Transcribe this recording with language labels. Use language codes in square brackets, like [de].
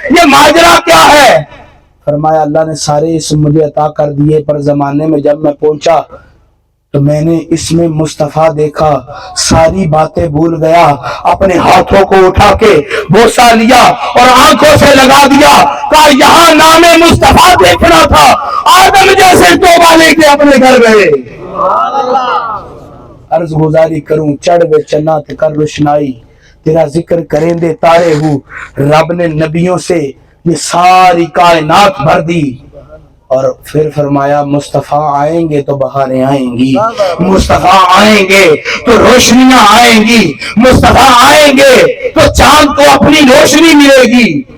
[ur] یہ ماجرا کیا ہے؟ فرمایا اللہ نے سارے اسم مجھے عطا کر دیے, پر زمانے میں جب میں پہنچا تو میں نے اس میں مصطفیٰ دیکھا, ساری باتیں بھول گیا, اپنے ہاتھوں کو اٹھا کے بوسہ لیا اور آنکھوں سے لگا دیا. کہا یہاں نام مصطفیٰ دیکھنا تھا, آدم جیسے توبہ لے کے اپنے گھر گئے. عرض گزاری کروں, [pa] چڑھ وے چنا کر روشنائی, تیرا ذکر کریں دے تارے ہوں. [ur] رب نے نبیوں سے یہ ساری کائنات بھر دی. اور پھر فرمایا مصطفیٰ آئیں گے تو بہاریں آئیں گی, مصطفیٰ آئیں گے تو روشنیاں آئیں گی, مصطفیٰ آئیں گے تو چاند کو اپنی روشنی ملے گی.